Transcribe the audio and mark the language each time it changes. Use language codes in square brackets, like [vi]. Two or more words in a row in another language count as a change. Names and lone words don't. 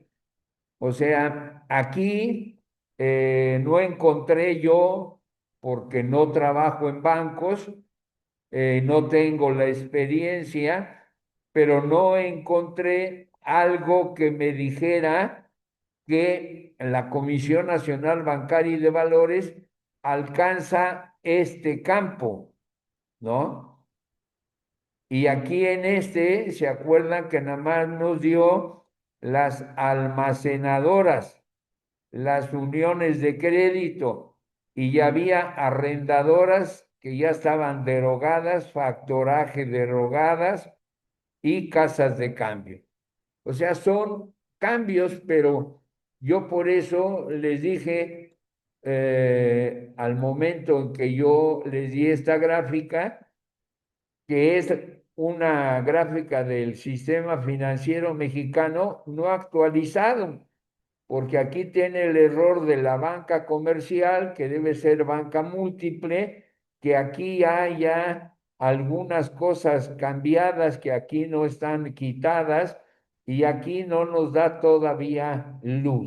[es] O sea, aquí no encontré yo, porque no trabajo en bancos, no tengo la experiencia, pero no encontré algo que me dijera que la Comisión Nacional Bancaria y de Valores alcanza este campo, ¿no? Y aquí en este, ¿se acuerdan que nada más nos dio las almacenadoras, las uniones de crédito, y ya había arrendadoras que ya estaban derogadas, factoraje derogadas y casas de cambio? O sea, son cambios, pero yo por eso les dije, al momento en que yo les di esta gráfica, que es una gráfica del sistema financiero mexicano no actualizado, porque aquí tiene el error de la banca comercial, que debe ser banca múltiple, que aquí hay ya algunas cosas cambiadas que aquí no están quitadas y aquí no nos da todavía luz.